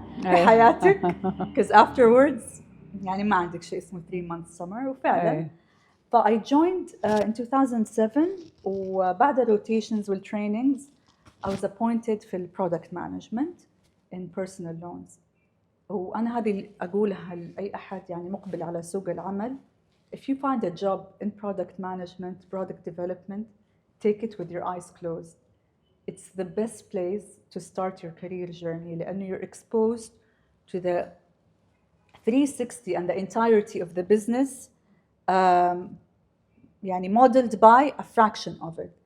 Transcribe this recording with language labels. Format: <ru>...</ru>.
<en>حياتك because afterwards</en> <ar>يعني ما عندك شيء اسمه</ar> <en>3 months summer وفعلا I joined in 2007 وبعد rotations والtrainings I was appointed في product management in personal loans.</en> <ar>وأنا هذه اللي أقولها لأي أحد يعني مقبل على سوق العمل.</ar> <en>If you find a job in product management, product development, take it with your eyes closed. It's the best place to start your career journey لأنه you're exposed to the 360 and the entirety of the business يعني modeled by a fraction of it.</en>